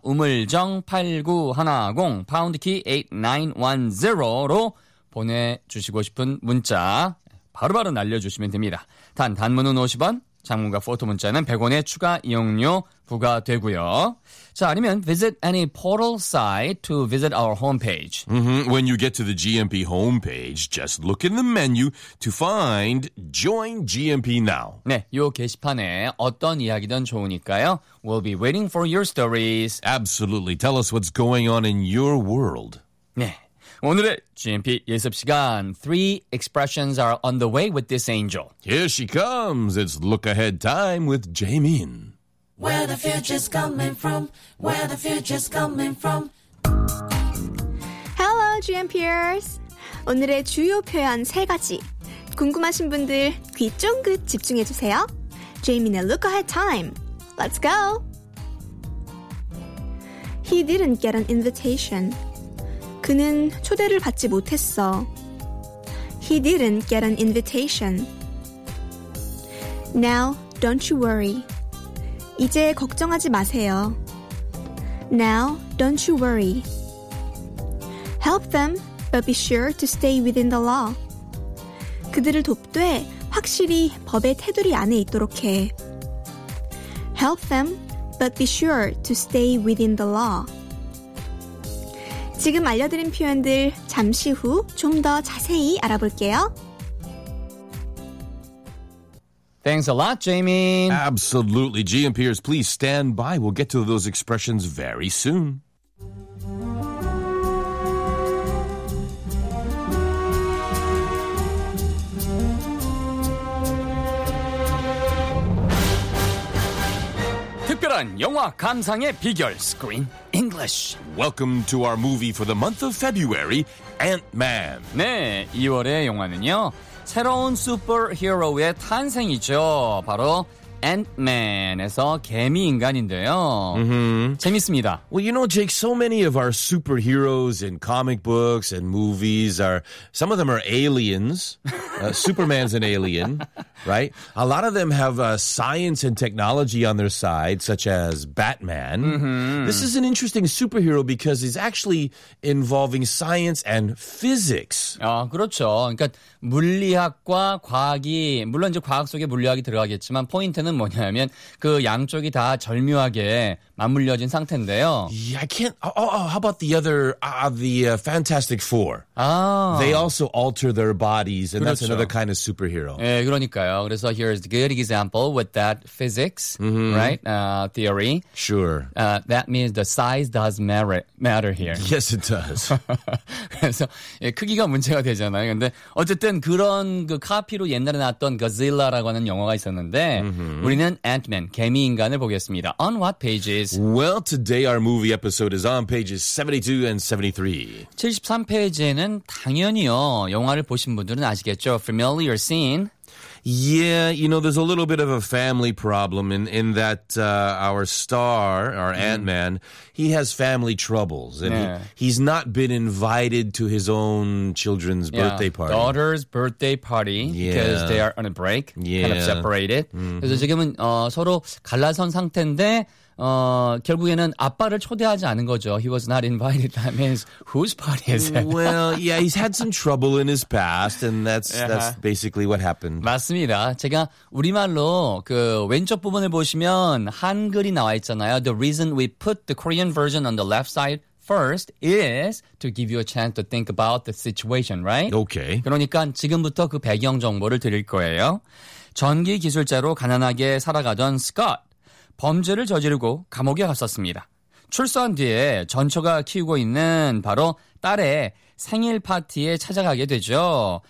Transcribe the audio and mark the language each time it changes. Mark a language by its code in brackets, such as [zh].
[ko] 우물정 8910 파운드키 8910로 보내주시고 싶은 문자 바로바로 날려주시면 됩니다. 단, 단문은 50원, 장문과 포토 문자는 100원의 추가 이용료 부과되고요. 자, 아니면 [en] visit any portal site to visit our homepage. When you get to the GMP homepage, just look in the menu to find Join GMP Now. [ko] 네, 요 게시판에 어떤 이야기든 좋으니까요. [en] We'll be waiting for your stories. Absolutely. Tell us what's going on in your world. [ko] 네, 오늘의 GMP 예습 시간. [en] Three expressions are on the way with this angel. Here she comes. It's look ahead time with Jaemin. Where the future's coming from? Where the future's coming from? Hello, GMPers. [ko] 오늘의 주요 표현 세 가지. 궁금하신 분들 귀 쫑긋 집중해 주세요. [en] Jaemin의 look ahead time. Let's go. He didn't get an invitation. [ko] 그는 초대를 받지 못했어. [en] He didn't get an invitation. Now, don't you worry. 이제 걱정하지 마세요. Now, don't you worry. Help them, but be sure to stay within the law. [ko] 그들을 돕되 확실히 법의 테두리 안에 있도록 해. [en] Help them, but be sure to stay within the law. [ko] 지금 알려드린 표현들 잠시 후 좀 더 자세히 알아볼게요. [en] Thanks a lot, Jaemin. Absolutely. GMPers, please stand by. We'll get to those expressions very soon. Tip good [ko] 이번 영화 감상의 비결, Screen English. [en] Welcome to our movie for the month of February, Ant-Man. [ko] 네, 2월의 영화는요, 새로운 슈퍼히어로의 탄생이죠. 바로 Ant-Man에서 개미 인간인데요. Mm-hmm. 재밌습니다. [en] Well, you know, Jake, so many of our superheroes in comic books and movies are, some of them are aliens. Superman's an alien, right? A lot of them have science and technology on their side, such as Batman. Mm-hmm. This is an interesting superhero because he's actually involving science and physics. [ko] 그렇죠. 그러니까 물리학과 과학이, 물론 이제 과학 속에 물리학이 들어가겠지만, 포인트는 뭐냐면 그 양쪽이 다 절묘하게 맞물려진 상태인데요. [en] Yeah, I can't. How about the other, Fantastic Four? They also alter their bodies, and that's another kind of superhero. [ko] 예, 그러니까요. 그래서 [en] here is a good example with that physics, mm-hmm. right? Theory. Sure. That means the size does matter here. Yes, it does. [ko] 그래서 예, 크기가 문제가 되잖아요. 근데 어쨌든 그런 그 카피로 옛날에 나왔던 Godzilla라고 하는 영화가 있었는데 mm-hmm. 우리는 Ant-Man, 개미 인간을 보겠습니다. [en] On what pages? Well, today our movie episode is on pages 72 and 73. [ko] 73페이지에는 당연히요. 영화를 보신 분들은 아시겠죠. [en] Familiar scene. Yeah, you know, there's a little bit of a family problem in that our star, our Ant-Man, he has family troubles. And [ko] 네. [en] he's not been invited to his own children's birthday party. Daughter's birthday party because they are on a break, kind of separated. Mm-hmm. [ko] 그래서 지금은 서로 갈라선 상태인데 결국에는 아빠를 초대하지 않은 거죠. [en] He was not invited. That means whose party is it? Well, yeah, he's had some trouble in his past, and that's basically what happened. [ko] 맞습니다. 제가 우리말로 그 왼쪽 부분을 보시면 한글이 나와 있잖아요. [en] The reason we put the Korean version on the left side first is to give you a chance to think about the situation, right? Okay. [ko] 그러니까 지금부터 그 배경 정보를 드릴 거예요. 전기 기술자로 가난하게 살아가던 Scott. 범죄를 저지르고 감옥에 갔었습니다. 출소한 뒤에 전처가 키우고 있는 바로 딸의 생일 파티에 찾아가게 되죠.